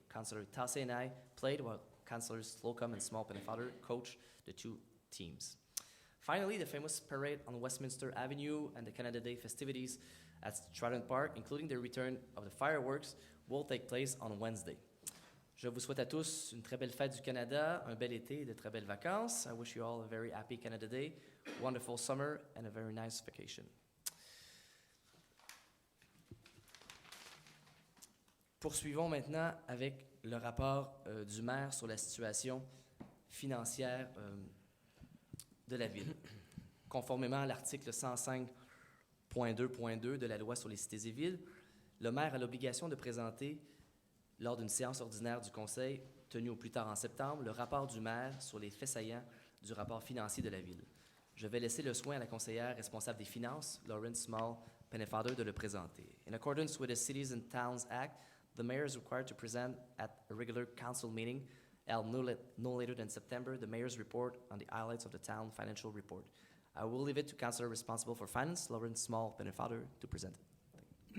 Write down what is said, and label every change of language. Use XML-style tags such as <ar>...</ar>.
<en>Councillor Tassé and I played, while Councillors Slocum and Small Pennefather coached the two teams. Finally, the famous parade on Westminster Avenue and the Canada Day festivities at Stratton Park, including the return of the fireworks, will take place on Wednesday.</en> <fr>Je vous souhaite à tous une très belle fête du Canada, un bel été et de très belles vacances.</fr> <en>I wish you all a very happy Canada Day, wonderful summer, and a very nice vacation.</en> <fr>Poursuivons maintenant avec le rapport du maire sur la situation financière de la ville. Conformément à l'article 105.2.2 de la loi sur les cités et villes, le maire a l'obligation de présenter, lors d'une séance ordinaire du conseil tenue au plus tard en septembre, le rapport du maire sur les faits saillants du rapport financier de la ville. Je vais laisser le soin à la conseillère responsable des finances, Lauren Small Pennefather, de le présenter.</fr> <en>In accordance with the Cities and Towns Act, the mayor is required to present at a regular council meeting held no later than September the mayor's report on the highlights of the town financial report. I will leave it to councillor responsible for finance, Lauren Small Pennefather, to present it.</en>